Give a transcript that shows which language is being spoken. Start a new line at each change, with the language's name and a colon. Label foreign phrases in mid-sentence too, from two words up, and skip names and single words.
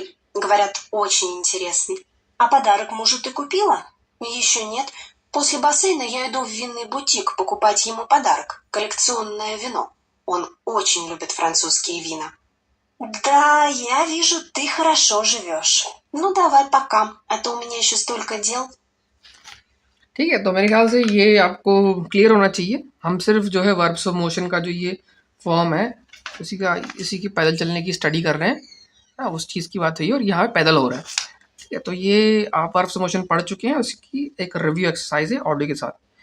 Russian: Говорят, очень интересный. А подарок мужу ты купила? Еще нет. После бассейна я иду в винный бутик покупать ему подарок. Коллекционное вино. Он очень любит французские вина. Да, я вижу, ты хорошо живешь. Ну, давай пока, а то у меня еще столько дел.
Hindi: ठीक है, तो मेरे ख्याल से ये आपको क्लियर होना चाहिए। हम सिर्फ जो है
English: verbs of motion
Hindi: का जो ये फॉर्म है, इसी की पैदल चलने की स्टडी कर रहे हैं, हाँ, उस चीज़ की बात हुई है और यहाँ पैदल हो रहा है, ठीक है। तो ये आप
English: verbs of motion
Hindi: पढ़ चुके हैं, उसकी एक
English: review exercise
Hindi: है ऑडियो के साथ।